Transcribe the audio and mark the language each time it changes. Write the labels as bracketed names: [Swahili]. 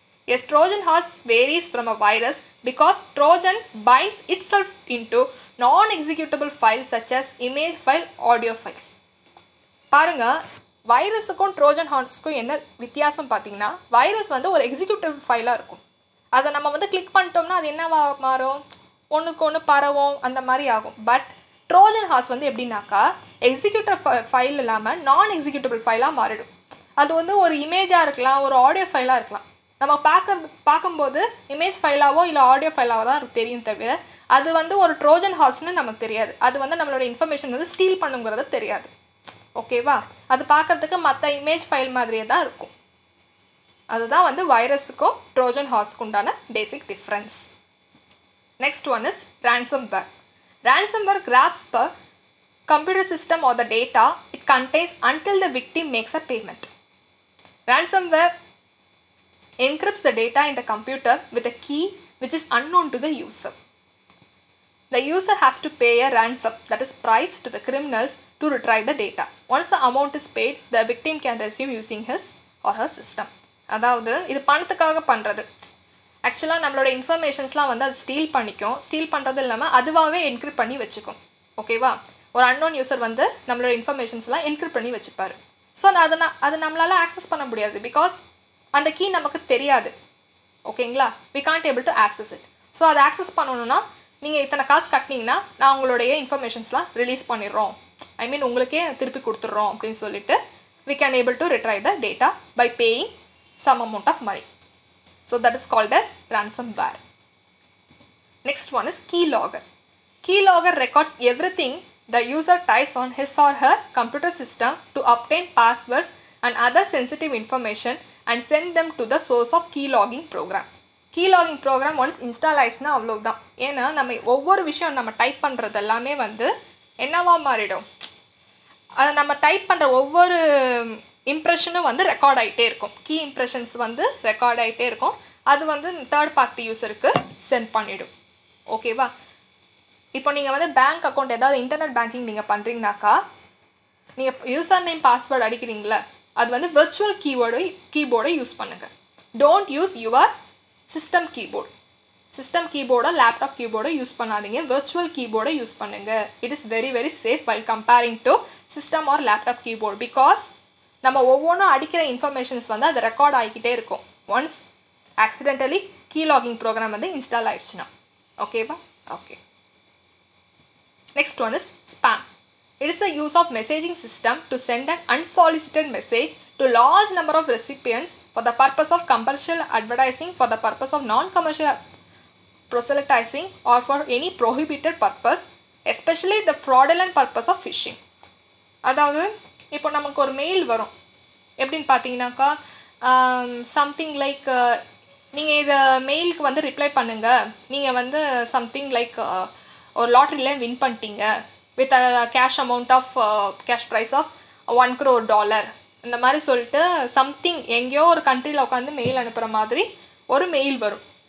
[English] Yes, Trojan horse varies from a virus because Trojan binds itself into non-executable files such as image file, audio files. [Tamil] பாருங்க, வைரஸுக்கும் Trojan ஹார்ஸ்க்கும் என்ன வித்தியாசம் பார்த்தீங்கன்னா, virus வந்து ஒரு executive ஃபைலாக இருக்கும். அதை நம்ம வந்து கிளிக் பண்ணிட்டோம்னா அது என்னவா மாறும், ஒன்றுக்கு ஒன்று பரவும், அந்த மாதிரி ஆகும். பட் ட்ரோஜன் ஹார்ஸ் வந்து எப்படின்னாக்கா எக்ஸிக்யூட்டிவ் ஃபைல் இல்லாமல் நான் எக்ஸிக்யூட்டிவ் ஃபைலாக மாறிடும். அது வந்து ஒரு இமேஜாக இருக்கலாம், ஒரு ஆடியோ ஃபைலாக இருக்கலாம். நம்ம பார்க்கும்போது இமேஜ் ஃபைலாவோ இல்லை ஆடியோ ஃபைலாவோ தான் தெரியும் தவிர அது வந்து ஒரு ட்ரோஜன் ஹார்ஸ்னு நமக்கு தெரியாது. அது வந்து நம்மளோட இன்ஃபர்மேஷன் வந்து ஸ்டீல் பண்ணுங்கிறது தெரியாது. ஓகேவா? அது பார்க்கறதுக்கு மற்ற இமேஜ் ஃபைல் மாதிரியே தான் இருக்கும். அதுதான் வந்து வைரஸுக்கும் ட்ரோஜன் ஹார்ஸ்க்கு உண்டான பேசிக் difference. [English] Next one is ransomware. Ransomware grabs the computer system or the data it contains until the victim makes a payment. Ransomware encrypts the data in the computer with a key which is unknown to the user. The user has to pay a ransom, that is price, to the criminals to retrieve the data. Once the amount is paid, the victim can resume using his or her system. [Tamil] அதாவது இது பணத்துக்காக பண்ணுறது. ஆக்சுவலாக நம்மளோட இன்ஃபர்மேஷன்ஸ்லாம் வந்து அது steel பண்ணிக்கும். Steel பண்ணுறது இல்லாமல் அதுவாகவே என்கிரிப்ட் பண்ணி வச்சுக்கும். ஓகேவா? ஒரு அன்னோன் யூசர் வந்து நம்மளோட இன்ஃபர்மேஷன்ஸ்லாம் என்கிரிப்ட் பண்ணி வச்சுப்பார். ஸோ அது நம்மளால் ஆக்சஸ் பண்ண முடியாது. பிகாஸ் அந்த கீ நமக்கு தெரியாது. ஓகேங்களா? [English] we can't able to access it. [Tamil] So அதை ஆக்சஸ் பண்ணணுன்னா நீங்கள் இத்தனை காசு கட்டினீங்கன்னா நான் உங்களுடைய இன்ஃபர்மேஷன்ஸ்லாம் ரிலீஸ் பண்ணிடுறோம், ஐ மீன் உங்களுக்கே திருப்பி கொடுத்துட்றோம் அப்படின்னு சொல்லிட்டு [English] we can able to retrieve the data by paying some amount of money. So that is called as ransomware. Next one is keylogger. Keylogger records everything the user types on his or her computer system to obtain passwords and other sensitive information and send them to the source of keylogging program. [Tamil] கீலாகிங் program once install ஆயிடுச்சுன்னா அவ்வளோதான். ஏன்னா நம்ம ஒவ்வொரு விஷயம் நம்ம type பண்ணுறது எல்லாமே வந்து என்னவா மாறிடும், அதை நம்ம டைப் பண்ணுற ஒவ்வொரு இம்ப்ரெஷனும் வந்து ரெக்கார்ட் ஆகிட்டே இருக்கும். கீ இம்ப்ரெஷன்ஸ் வந்து ரெக்கார்ட் ஆகிட்டே இருக்கும். அது வந்து தேர்ட் பார்ட்டி யூஸருக்கு சென்ட் பண்ணிவிடும். ஓகேவா? இப்போ நீங்கள் வந்து பேங்க் அக்கௌண்ட் ஏதாவது இன்டர்நெட் பேங்கிங் நீங்கள் பண்ணுறீங்கனாக்கா நீங்கள் யூசர் நேம் பாஸ்வேர்டு அடிக்கிறீங்களா, அது வந்து விர்ச்சுவல் கீபோர்டை யூஸ் பண்ணுங்கள். [English] don't use your [Tamil] system கீபோர்டோ laptop கீபோர்டோ use பண்ணாதீங்க. விர்ச்சுவல் கீபோர்டை யூஸ் பண்ணுங்கள். [English] It is very very safe while comparing to system or laptop keyboard. [Tamil] Because நம்ம ஒவ்வொன்றும் அடிக்கிற இன்ஃபர்மேஷன்ஸ் வந்து அது ரெக்கார்ட் ஆகிக்கிட்டே இருக்கும் ஒன்ஸ் ஆக்சிடென்டலி கீலாகிங் ப்ரோக்ராம் வந்து இன்ஸ்டால் ஆயிடுச்சுன்னா. [English] ஓகேவா? Okay. Next one is spam. It is the use of messaging system to send an unsolicited message to large number of recipients for the purpose of commercial advertising, for the purpose of non-commercial proselytizing or for any prohibited purpose, especially the fraudulent purpose of phishing. [Tamil] அதாவது இப்போ நமக்கு ஒரு mail வரும். எப்படின்னு பார்த்தீங்கன்னாக்கா something like நீங்கள் இதை மெயிலுக்கு வந்து ரிப்ளை பண்ணுங்கள், நீங்கள் வந்து சம்திங் லைக் ஒரு லாட்ரியில் வின் பண்ணிட்டீங்க [English] with cash amount of cash prize of $1 crore [Tamil] இந்த மாதிரி சொல்லிட்டு சம்திங் எங்கேயோ ஒரு கண்ட்ரியில் உட்காந்து மெயில் அனுப்புகிற மாதிரி ஒரு மெயில் வரும்.